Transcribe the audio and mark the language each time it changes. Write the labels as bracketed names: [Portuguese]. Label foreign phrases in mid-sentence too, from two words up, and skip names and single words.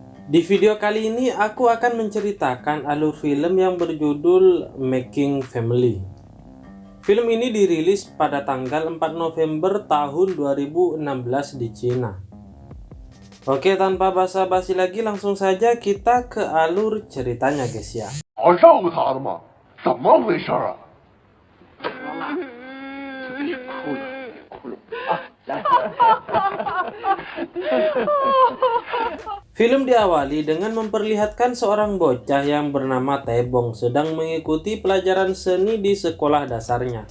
[Indonesian] Di video kali ini aku akan menceritakan alur film yang berjudul Making Family. Film ini dirilis pada tanggal 4 November tahun 2016 di Cina. Oke, tanpa basa-basi lagi langsung saja kita ke alur ceritanya guys ya. [Chinese] 好好照顾他的嘛，怎么回事啊？ [Indonesian] Film diawali dengan memperlihatkan seorang bocah yang bernama Taebong sedang mengikuti pelajaran seni di sekolah dasarnya.